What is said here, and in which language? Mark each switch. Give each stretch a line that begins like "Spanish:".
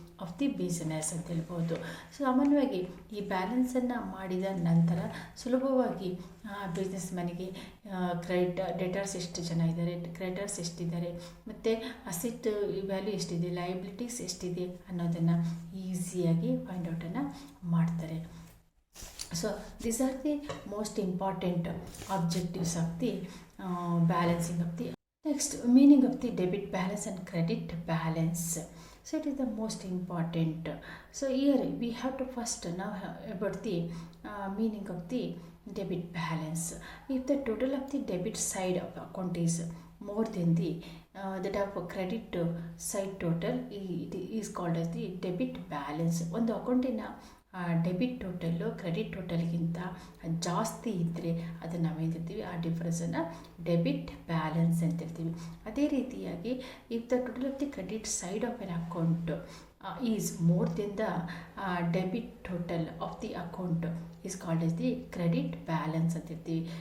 English: of the business
Kannada: ಅಂತ ಹೇಳ್ಬೋದು. ಸಾಮಾನ್ಯವಾಗಿ ಈ ಬ್ಯಾಲೆನ್ಸನ್ನು ಮಾಡಿದ ನಂತರ ಸುಲಭವಾಗಿ ಬಿಸ್ನೆಸ್ ಮನೆಗೆ ಡೆಟರ್ಸ್ ಎಷ್ಟು ಜನ ಇದ್ದಾರೆ, ಕ್ರೆಡಿಟರ್ಸ್ ಎಷ್ಟಿದ್ದಾರೆ, ಮತ್ತು ಅಸೆಟ್ ವ್ಯಾಲ್ಯೂ ಎಷ್ಟಿದೆ, ಲಯಬಿಲಿಟೀಸ್ ಎಷ್ಟಿದೆ ಅನ್ನೋದನ್ನು ಈಸಿಯಾಗಿ ಫೈಂಡ್ ಔಟನ್ನು ಮಾಡ್ತಾರೆ.
English: So these are the most important objectives of the balancing of the. Next, meaning of the debit balance and credit balance. So it is the most important. So here we have to first know about the meaning of the debit balance. If the total of the debit side of account is more than the that of credit side total, it is called as the debit balance.
Kannada: ಒಂದು ಅಕೌಂಟಿನ debit total credit ಟೋಟಲ್ಗಿಂತ ಜಾಸ್ತಿ ಇದ್ದರೆ ಅದನ್ನು ನಾವೇನಿರ್ತೀವಿ, ಆ ಡಿಫ್ರೆನ್ಸನ್ನು debit balance ಅಂತ ಹೇಳ್ತೀವಿ. ಅದೇ ರೀತಿಯಾಗಿ
English: if the total of the credit side of an account is more than the debit total of the account is called as the credit balance
Kannada: ಅಂತ ಹೇಳ್ತೀವಿ.